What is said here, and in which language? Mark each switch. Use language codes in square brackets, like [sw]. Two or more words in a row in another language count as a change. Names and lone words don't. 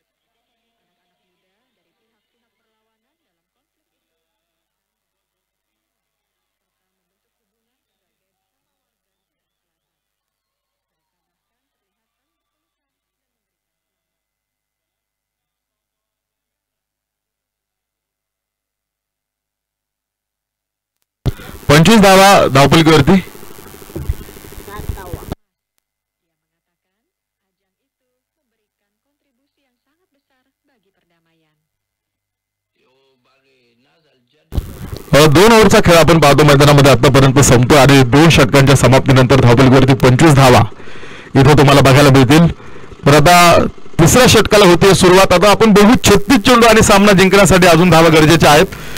[id] Anak-anak muda dari pihak-pihak berlawanan dalam konflik ini serta membentuk hubungan sebagai sesama warga Sudan Selatan. Mereka bahkan terlihat saling berpelukan dan memberikan selamat. [mr] 25 धावा धावपलिकेवरती. [id] Dia mengatakan ajang itu memberikan kontribusi yang sangat besar bagi perdamaian. [mr] दोन ओव्हरचा खेळ आपण पाहतो मैदानामध्ये आतापर्यंत संपतो आणि 2 षटकांच्या समाप्तीनंतर धावपलिकेवरती 25 धावा इथे तुम्हाला बघायला मिळतील. पण आता तिसऱ्या षटकाला होती सुरुवात. आता आपण बघू 36 चेंडू आणि सामना जिंकण्यासाठी अजून धावा गरजेच्या आहेत.